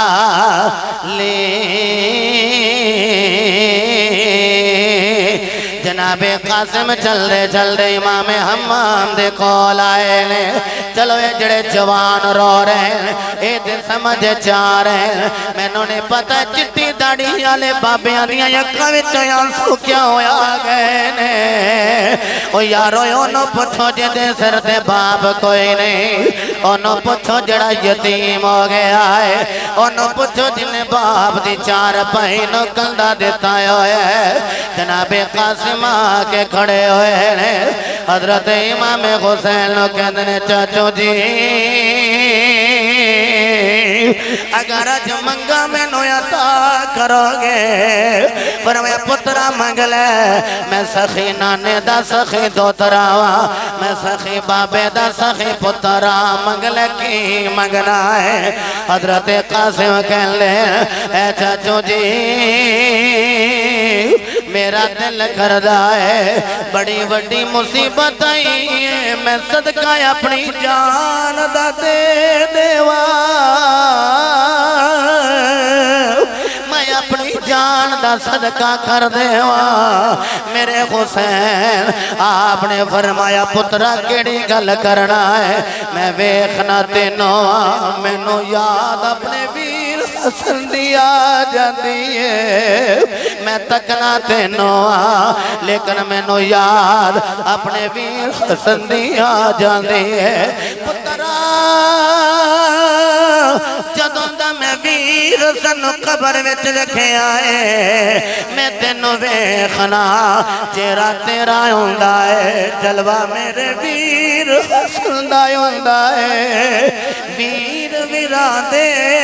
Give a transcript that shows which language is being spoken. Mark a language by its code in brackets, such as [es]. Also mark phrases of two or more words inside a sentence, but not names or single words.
[pa] لے جناب قاسم چل دے امام حمام دے کول آئے نے چلو اے جڑے جوان رو رہے ہیں اے دے سمجھ چا رہے ہیں میں نے پتہ چٹی داڑھی والے بابیاں دیاں اکھاں وچ آنسو کیا ہویا گئے نے او یارو اونوں پوچھو جے دے سر تے باپ کوئی نہیں اونوں پوچھو جڑا یتیم ہو گیا ہے اونوں پوچھو جن باپ دی چار پائی نو کندھا دیتا ہے جناب قاسم آ کے کھڑے ہوئے ہیں حضرت امام حسین نو کہندے نے چاچو جی اگر اج منگا میں نو عطا کرو گے فرمایا پترا منگ لے میں سخی نانے دا سخی دوترا میں سخی بابے دا سخی پترا منگ لے کی منگنا ہے حضرت قاسم کہن لے اے چاچو جی میرا دل کردہ ہے بڑی بڑی مصیبت آئی ہے میں صدقہ اپنی جان دا دے دیوا میں اپنی جان دا صدقہ کر دیوا میرے حسین آپ نے فرمایا پترا کیڑی گل کرنا ہے میں ویکھنا تینوں میں نو یاد اپنے ویر حسن دیا جاندی ہے میں تکنا تینوں لیکن میں نو یاد اپنے ویر حسن دیا جاندی ہے پترا جدوں دا میں ویر حسن قبر وچ رکھے آئے میں تینوں ویکھنا چہرہ تیرا ہوندا ہے جلوہ میرے ویر حسن دا ہوندا ہے ویر ویراں دے